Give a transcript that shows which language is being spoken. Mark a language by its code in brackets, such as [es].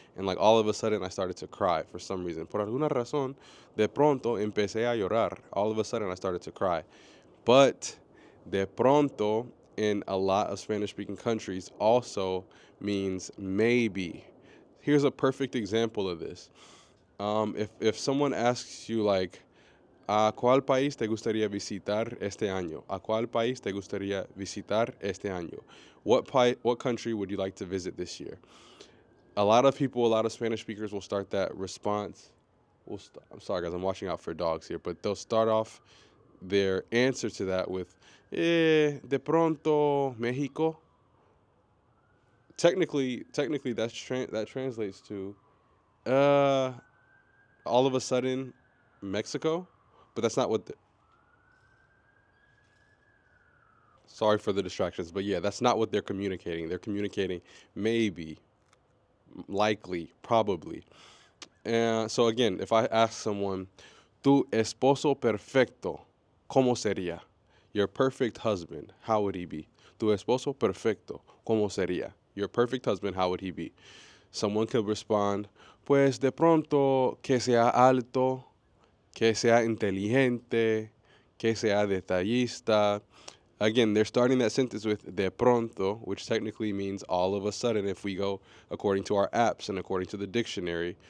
[en] And like all of a sudden I started to cry for some reason. [es] Por alguna razón, de pronto empecé a llorar. [en] All of a sudden I started to cry. But de pronto in a lot of Spanish-speaking countries also means maybe. Here's a perfect example of this. If someone asks you like, [es] ¿a cuál país te gustaría visitar este año? ¿A cuál país te gustaría visitar este año? [en] What country would you like to visit this year? A lot of people, a lot of Spanish speakers will start that response. I'm sorry, guys, I'm watching out for dogs here, but they'll start off their answer to that with, de pronto, Mexico. Technically, that translates to, all of a sudden, Mexico, but that's not what. Sorry for the distractions, but yeah, that's not what they're communicating. They're communicating maybe, likely, probably. And so again, if I ask someone, [es] tu esposo perfecto, ¿cómo sería? [en] Your perfect husband, how would he be? [es] Tu esposo perfecto, ¿cómo sería? [en] Your perfect husband, how would he be? Someone could respond, [es] pues de pronto que sea alto, que sea inteligente, que sea detallista. [en] Again, they're starting that sentence with de pronto, which technically means all of a sudden if we go according to our apps and according to the dictionary.